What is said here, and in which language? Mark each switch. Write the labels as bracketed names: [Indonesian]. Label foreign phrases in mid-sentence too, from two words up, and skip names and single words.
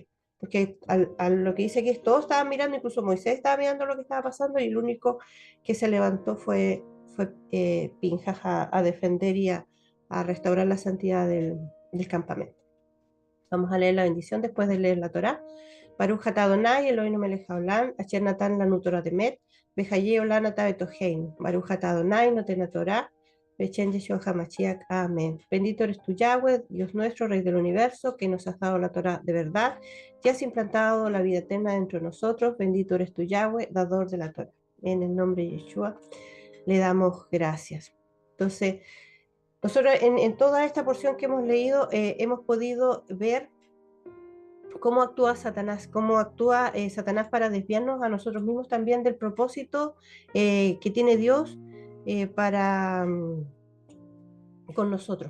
[Spanish] Porque a lo que dice que todos estaban mirando, incluso Moisés estaba mirando lo que estaba pasando, y el único que se levantó fue Pinjas a defender y a restaurar la santidad del campamento. Vamos a leer la bendición después de leer la Torá. [Hebrew] ברוך אתה אדוני, אלוהינו מלך העולם, אשר נתן לנו תורת אמת, וחיי עולם אתה בתוכנו. ברוך אתה אדוני, נותן התורה, בשם ישוע המשיח. [Spanish] Amén. Bendito eres tú, Yahweh, Dios nuestro, Rey del universo, que nos has dado la Torá de verdad, y has implantado la vida eterna dentro de nosotros. Bendito eres tú, Yahweh, dador de la Torá. En el nombre de Yeshua le damos gracias. Entonces, nosotros en toda esta porción que hemos leído hemos podido ver cómo actúa Satanás, Satanás para desviarnos a nosotros mismos también del propósito que tiene Dios con nosotros.